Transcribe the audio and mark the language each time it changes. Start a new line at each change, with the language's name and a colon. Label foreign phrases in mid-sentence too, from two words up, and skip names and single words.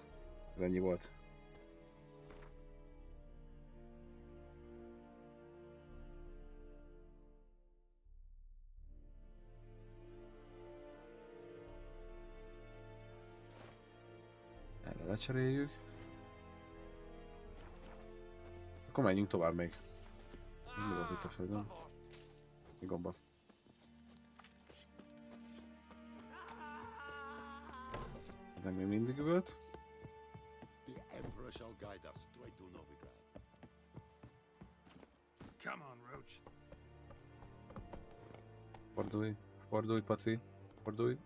Hungarian: Ez ennyi volt. Erre lecseréljük. Akkor menjünk tovább még. Ez mi volt itt a földön? Mi gomba? De még mindig üvölt.
English: The Emperor shall guide us straight to Novigrad. Come on, Roach.
Hungarian: Fordulj, fordulj, paci. Fordulj.